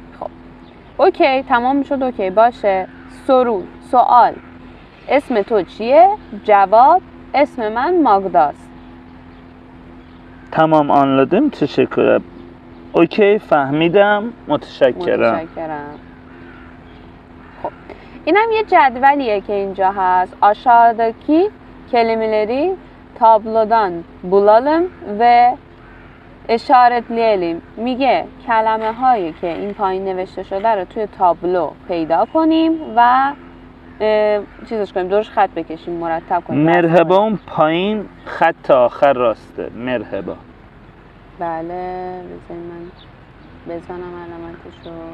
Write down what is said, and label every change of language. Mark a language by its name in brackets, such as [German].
[Persian] خب اوکی تمام میشد. اوکی باشه. سوال اسم تو چیه؟ جواب اسم من ماگداست. [Turkish] Tamam anladım. Teşekkürler. [Persian] اوکی فهمیدم. متشکرم. خب اینم یه جدولیه که اینجا هست. [Turkish] aşağıdaki kelimeleri tablodan bulalım ve işaretleyelim. [Persian] میگه کلمه هایی که این پایین نوشته شده رو توی تابلو پیدا کنیم و چیزش کنیم، دورش خط بکشیم، مرتب کنیم. مرحبا اون پایین خط آخر راسته. مرحبا. بله بذاریم من بزنم علامتشو.